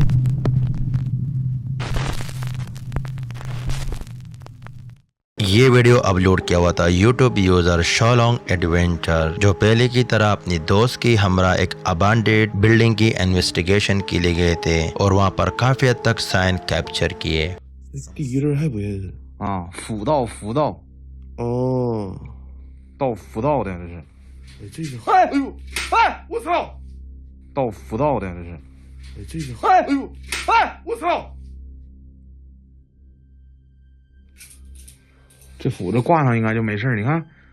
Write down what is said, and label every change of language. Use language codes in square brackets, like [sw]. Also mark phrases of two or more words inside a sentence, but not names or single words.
[hi] ये वीडियो अपलोड किया हुआ था [en] YouTube user [hi] शॉलोंग एडवेंचर, जो पहले की तरह अपनी दोस्त की हमरा एक [en] abandoned building [hi] की इन्वेस्टिगेशन के लिए गए थे और वहाँ पर काफी हद तक [en] sign capture [hi] किए। [zh] 第一人还不认识啊，辅道哦，到辅道的这是，哎这个哎哎呦哎我操到辅道的这是，哎这个哎哎呦哎我操！这斧子挂上应该就没事儿你看，